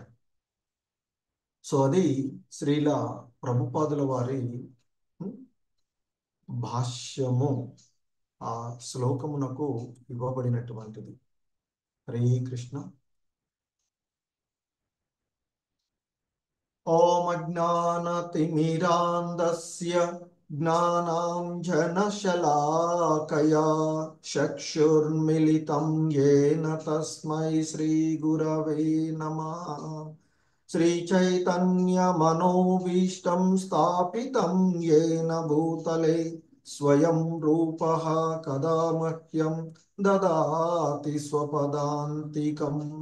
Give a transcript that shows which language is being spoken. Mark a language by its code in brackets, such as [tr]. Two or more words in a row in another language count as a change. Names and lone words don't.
[te] సో అది శ్రీల ప్రభుపాదుల వారి భాష్యము ఆ శ్లోకమునకు ఇవ్వబడినటువంటిది. హరే కృష్ణ. [sa] ओं अज्ञानतिमिरान्धस्य ज्ञानाञ्जनशलाकया चक्षुर्मिलितं येन तस्मै श्रीगुरवे नमः। श्रीचैतन्यमनोभीष्टं स्थापितं येन भूतले स्वयं रूपः कदा मह्यं ददाति स्वपदान्तिकम्।